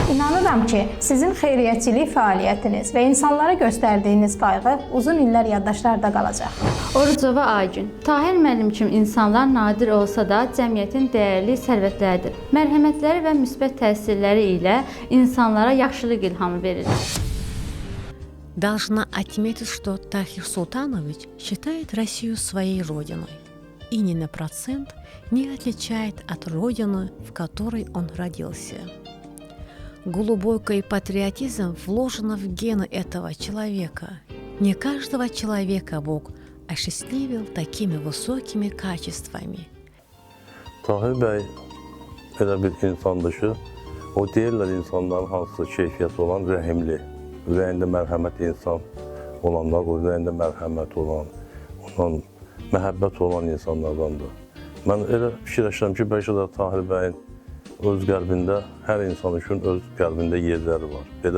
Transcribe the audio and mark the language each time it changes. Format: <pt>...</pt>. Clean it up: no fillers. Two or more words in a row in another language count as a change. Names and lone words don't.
<az>İnanıram ki, sizin xeyriyyətçilik fəaliyyətiniz və insanlara göstərdiyiniz qayğı uzun illər yaddaşlarda qalacaq. Orucova Aygün. Tahir müəllim kimi insanlar nadir olsa da cəmiyyətin dəyərli sərvətləridir. Mərhəmətləri və müsbət təsirləri ilə insanlara yaxşılıq ilhamı verir.</az> <ru>Должна отметить, что Тахир Султанович считает Россию своей родиной и ни на процент не отличает от родины, в которой он родился. Глубокий патриотизм вложен в гены этого человека. Не каждого человека Бог осчастливил такими высокими качествами.</ru> <az>Tahir bəy elə bir insandır ki, o deyirlər insanların hansı keyfiyyəti olan rəhimli, ürəyində mərhəmət insan olanlar, o ürəyində mərhəmət olan, ondan məhəbbət olan insanlardandır. Mən elə fikirləşirəm ki, bəlkə də Tahir bəyin öz qəlbində, hər insan üçün öz qəlbində yerləri var.</az>